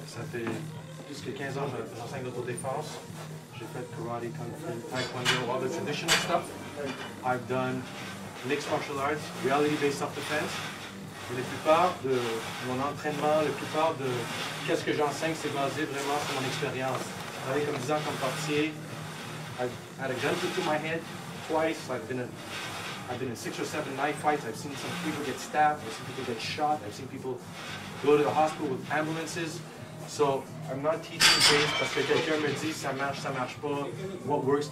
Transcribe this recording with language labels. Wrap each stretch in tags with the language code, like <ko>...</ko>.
<fr>Ça fait plus que 15 ans que j'enseigne l'autodéfense. J'ai fait karate, kung fu, taekwondo,</fr> <en>all the traditional stuff. I've done mixed martial arts, reality-based self-defense.</en> <fr>Et la plupart de mon entraînement, la plupart de qu'est-ce que j'enseigne, c'est basé vraiment sur mon expérience. J'ai travaillé comme 10 ans comme portier.</fr> <en>I've had a gun put to my head twice. I've been in 6 or 7 knife fights. I've seen some people get stabbed. I've seen people get shot. I've seen people go to the hospital with ambulances. So I'm not teaching based</en> <fr>parce que quelqu'un me dit ça marche pas,</fr> <en>what works.</en>